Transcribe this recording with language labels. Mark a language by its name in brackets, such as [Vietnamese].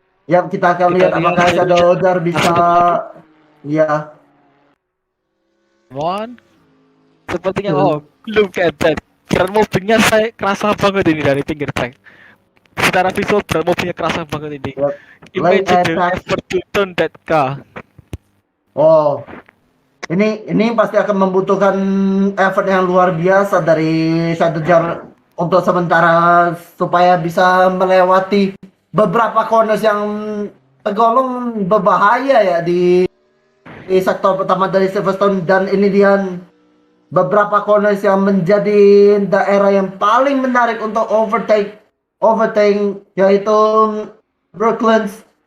[Indonesian] Ya, kita akan lihat apakah Shadow Jar bisa. Ya. Sepertinya [English] look at that. [Indonesian] Berat mobilnya saya kerasa banget ini dari pinggir track. Secara visual berat mobilnya kerasa banget ini. [English] Yep. Imagine the effort to turn that car. [Indonesian] Ini pasti akan membutuhkan effort yang luar biasa dari Shadow Jar untuk sementara supaya bisa melewati beberapa corners yang tergolong berbahaya ya di sektor pertama dari Silverstone, dan ini dia beberapa corners yang menjadi daerah yang paling menarik untuk overtake yaitu Brooklands,